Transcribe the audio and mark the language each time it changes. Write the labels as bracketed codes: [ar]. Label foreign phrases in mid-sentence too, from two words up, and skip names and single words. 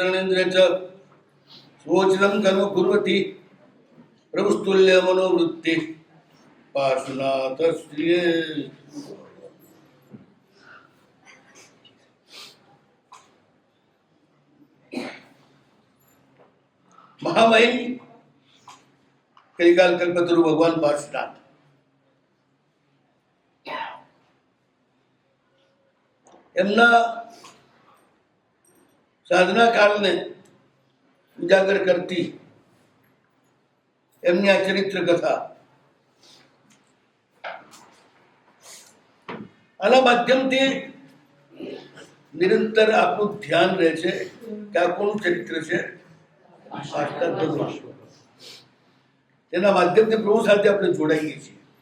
[sa] वीरभद्र च स्वोचितं कर्म कुर्वति प्रभुस्तुल्य मनोवृत्ति पार्श्वनाथ श्रिये। महामहिम कलिकाल कल्पतरु भगवान पार्श्वनाथ [gu] એમના સાધના કાળને ઉજાગર કરતી એમની આ ચરિત્ર કથા આના માધ્યમથી નિરંતર આપણું ધ્યાન રહે છે કે આ કોનું ચરિત્ર છે, તેના માધ્યમથી પ્રભુ સાથે આપણે જોડાઈએ છીએ.